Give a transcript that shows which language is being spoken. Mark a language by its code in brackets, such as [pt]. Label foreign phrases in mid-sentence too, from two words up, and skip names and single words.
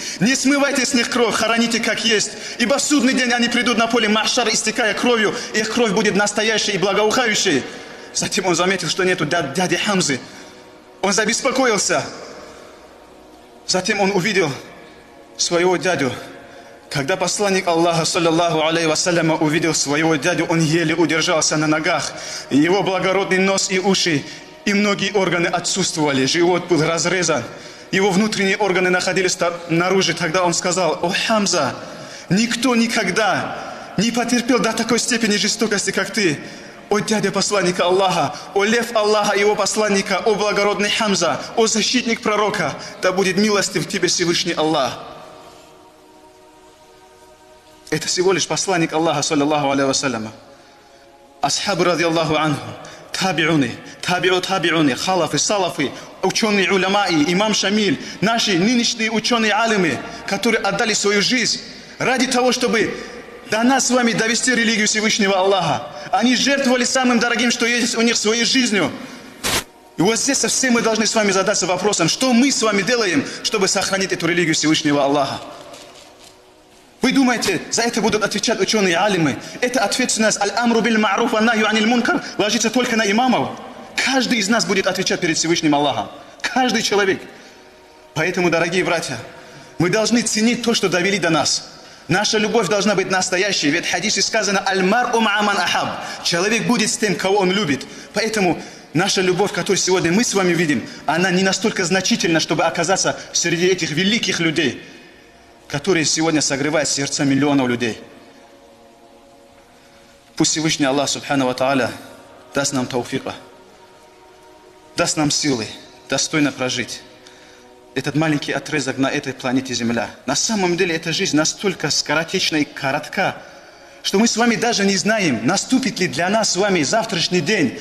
[ru] Не смывайте с них кровь, хороните как есть. Ибо в судный день они придут на поле Махшар, истекая кровью, и их кровь будет настоящей и благоухающей. Затем он заметил, что нету дяди Хамзы. Он забеспокоился. Затем он увидел своего дядю. Когда посланник Аллаха, [ar] صلى الله عليه وسلم, [ru] увидел своего дядю, он еле удержался на ногах. Его благородный нос и уши, и многие органы отсутствовали. Живот был разрезан. Его внутренние органы находились наружу. Тогда он сказал: о Хамза, никто никогда не потерпел до такой степени жестокости, как ты. О дядя посланника Аллаха, о лев Аллаха и его посланника, о благородный Хамза, о защитник пророка, да будет милостив тебе Всевышний Аллах. Это всего лишь посланник Аллаха, [ar] صلى الله عليه وسلم. [ru] Асхабы, [ar] رضي الله عنه, [ru] табиуны, табиуны, халафы, салафы, ученые уляма-и, имам Шамиль, наши нынешние ученые-алимы, которые отдали свою жизнь ради того, чтобы до нас с вами довести религию Всевышнего Аллаха. Они жертвовали самым дорогим, что есть у них, своей жизнью. И вот здесь все мы должны с вами задаться вопросом, что мы с вами делаем, чтобы сохранить эту религию Всевышнего Аллаха. Вы думаете, за это будут отвечать ученые-алимы? Это ответственность [ar] الأمر بالمعروف والنهي عن المنكر [ru] ложится только на имамов. Каждый из нас будет отвечать перед Всевышним Аллахом. Каждый человек. Поэтому, дорогие братья, мы должны ценить то, что довели до нас. Наша любовь должна быть настоящей, ведь в хадисе сказано: [ar] «المرء مع من أحب». [ru] Человек будет с тем, кого он любит. Поэтому наша любовь, которую сегодня мы с вами видим, она не настолько значительна, чтобы оказаться среди этих великих людей, которые сегодня согревают сердца миллионов людей. Пусть Всевышний Аллах, [ar] سبحانه وتعالى, [ru] даст нам тауфика, даст нам силы достойно прожить этот маленький отрезок на этой планете Земля. На самом деле эта жизнь настолько скоротечна и коротка, что мы с вами даже не знаем, наступит ли для нас с вами завтрашний день.